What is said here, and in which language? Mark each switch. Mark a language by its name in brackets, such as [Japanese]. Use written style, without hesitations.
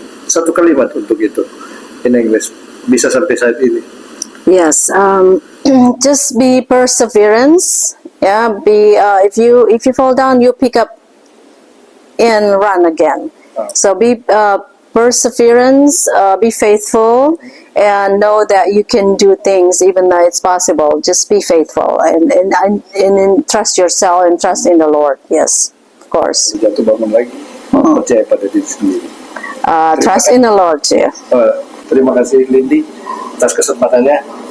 [Indonesian] Satu kalimat untuk itu [English] in English [Indonesian] bisa sampai saat ini. [English] Yes, just be perseverance. Yeah, if you fall down, you pick up and run again. So be perseverance, be faithful, and know that you can do things even though it's possible. Just be faithful and trust yourself and trust in the Lord. Yes, of course. [Indonesian] Jatuh bangun lagi, percaya pada diri sendiri. [English] Trust in the Lord too. [Indonesian] Terima kasih Lindy atas kesempatannya.